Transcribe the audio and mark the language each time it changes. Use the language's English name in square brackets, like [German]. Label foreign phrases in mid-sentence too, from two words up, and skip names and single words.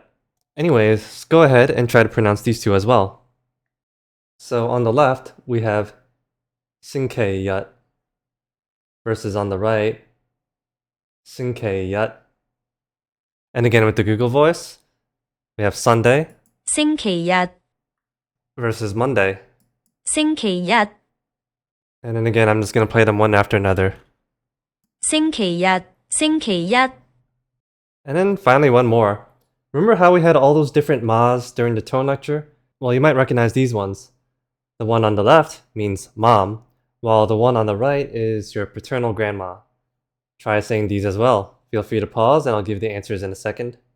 [English] Anyways, go ahead and try to pronounce these two as well. So on the left, we have [Cantonese] 星期日, [English] versus on the right, [Cantonese] 星期一. [English] And again with the Google voice, we have Sunday [Cantonese] 星期日， [English] versus Monday. [Cantonese] 星期日， [English] And then again, I'm just going to play them one after another. [Cantonese] 星期日，星期一， [English] And then finally one more. Remember how we had all those different ma's during the tone lecture? Well, you might recognize these ones. The one on the left means mom, while the one on the right is your paternal grandma. Try saying these as well. Feel free to pause and I'll give the answers in a second.